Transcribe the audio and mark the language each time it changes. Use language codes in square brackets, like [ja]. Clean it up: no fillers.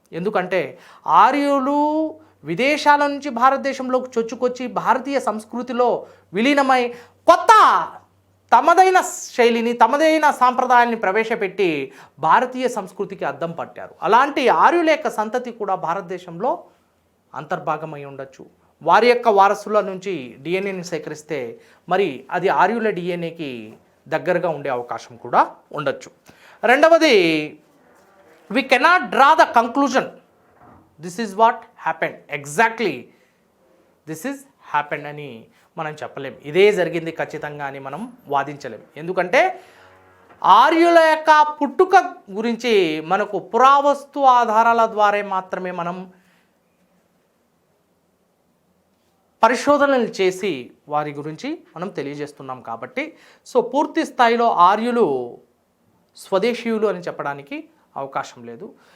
[te] ఎందుకంటే ఆర్యులు విదేశాల నుంచి భారతదేశంలోకి చొచ్చుకొచ్చి భారతీయ సంస్కృతిలో విలీనమై కొత్త తమదైన శైలిని, తమదైన సాంప్రదాయాన్ని ప్రవేశపెట్టి భారతీయ సంస్కృతికి అద్దం పట్టారు. అలాంటి ఆర్యుల యొక్క సంతతి కూడా భారతదేశంలో అంతర్భాగమై ఉండొచ్చు. వారి యొక్క వారసుల నుంచి డిఎన్ఏని సేకరిస్తే మరి అది ఆర్యుల డిఎన్ఏకి దగ్గరగా ఉండే అవకాశం కూడా ఉండొచ్చు. రెండవది, [en] we cannot draw the conclusion this is what happened, exactly this is happened [te] అని మనం చెప్పలేం. ఇదే జరిగింది ఖచ్చితంగా అని మనం వాదించలేం. ఎందుకంటే ఆర్యుల యొక్క పుట్టుక గురించి మనకు పురావస్తు ఆధారాల ద్వారా మాత్రమే మనం పరిశోధనలు చేసి వారి గురించి మనం తెలియజేస్తున్నాం. కాబట్టి పూర్తి స్థాయిలో ఆర్యులు స్వదేశీయులు అని చెప్పడానికి అవకాశం లేదు.